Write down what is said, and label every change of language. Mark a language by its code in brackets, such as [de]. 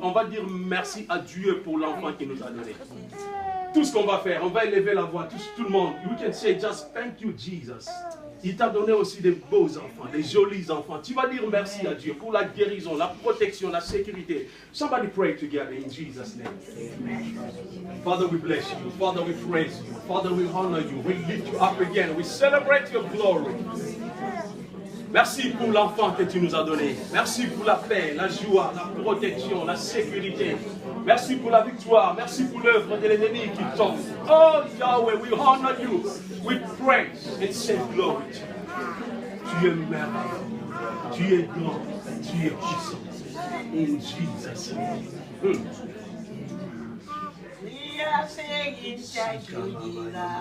[fr] On va dire merci à Dieu pour l'enfant qu'il nous a donné. Tout ce qu'on va faire, on va élever la voix, tout le monde. [en] We can say just thank you Jesus. [fr] Il t'a donné aussi des beaux enfants, des jolis enfants. Tu vas dire merci à Dieu pour la guérison, la protection, la sécurité. [en] Somebody pray together in Jesus' name. Father, we bless you. Father, we praise you. Father, we honor you. We lift you up again. We celebrate your glory. [fr] Merci pour l'enfant que tu nous as donné. Merci pour la paix, la joie, la protection, la sécurité. Merci pour la victoire. Merci pour l'œuvre de l'ennemi qui tombe. [en] Oh Yahweh, we honor you. We praise and say glory to you. [fr] Tu es merveilleux. Tu es grand. Tu es puissant. [en] In Jesus' name. We are saying thank you, Jesus.